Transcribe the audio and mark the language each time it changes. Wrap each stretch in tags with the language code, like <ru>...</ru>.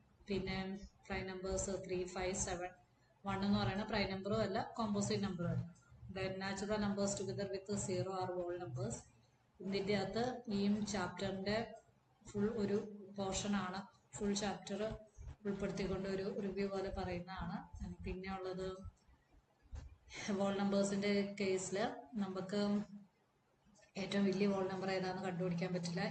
<ml>പിന്നെ prime numbers 3, 5, 7. 1 എന്ന് പറയുന്ന prime number അല്ല, composite number ആണ്.</ml> <en>Then natural numbers together with 0 are whole numbers.</en> <ml>ഇതിൻ്റെ അകത്ത് ഈ ചാപ്റ്ററിൻ്റെ ഫുൾ ഒരു പോർഷൻ ആണ്. ഫുൾ ചാപ്റ്റർ ഉൾപ്പെടുത്തിക്കൊണ്ട് ഒരു റിവ്യൂ പോലെ പറയുന്നതാണ്. പിന്നെ ഉള്ളത് വോൾ നമ്പേഴ്സിൻ്റെ കേസിൽ നമുക്ക് ഏറ്റവും വലിയ വോൾ നമ്പർ ഏതാണെന്ന് കണ്ടുപിടിക്കാൻ പറ്റില്ല.</ml>